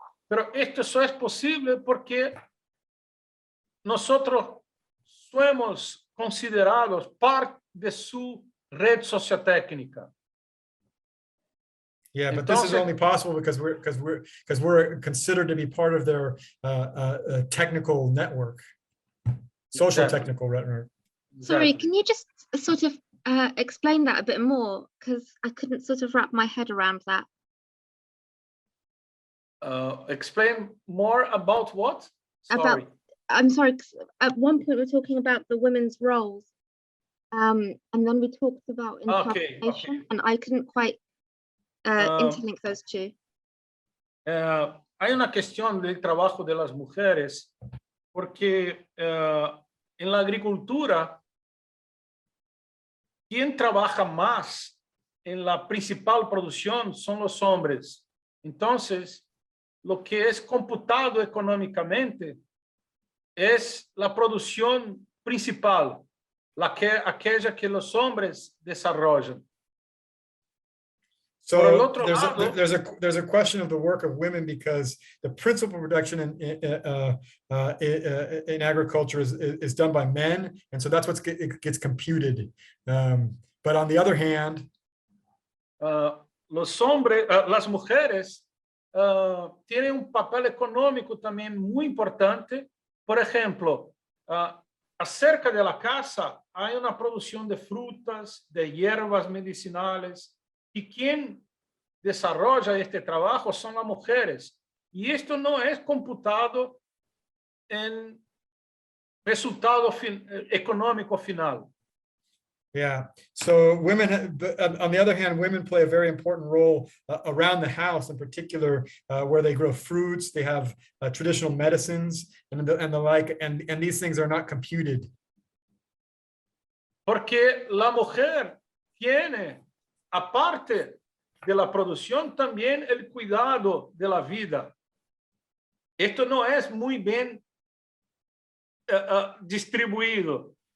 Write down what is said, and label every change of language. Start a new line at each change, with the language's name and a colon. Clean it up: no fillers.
Spanish: Pero esto solo es posible porque nosotros somos considerados parte de su red sociotécnica.
English: Yeah, but this is only possible because we're considered to be part of their technical network, social technical network. Sorry, can you just sort of explain that a bit more? Because I couldn't sort of wrap my head around that. Explain more about what? Sorry. I'm sorry, at one point we're talking about the women's roles, and then we talked about interpretation, and I couldn't quite interlink those two.
Spanish: Hay una cuestión del trabajo de las mujeres, porque en la agricultura, quien trabaja más en la principal producción son los hombres. Entonces, lo que es computado económicamente es la producción principal, aquella que los hombres desarrollan.
English: So there's a question of the work of women, because the principal production in agriculture is done by men, and so that's what gets computed. But on the other hand,
Spanish: las mujeres tienen un papel económico también muy importante. Por ejemplo, acerca de la casa hay una producción de frutas, de hierbas medicinales, y quien desarrolla este trabajo son las mujeres. Y esto no es computado en resultado económico final.
English: Yeah, so women, on the other hand, women play a very important role around the house, in particular, where they grow fruits, they have traditional medicines and the like, and these things are not computed.
Spanish: Porque la mujer tiene, aparte de la producción, también el cuidado de la vida. Esto no es muy bien distribuido.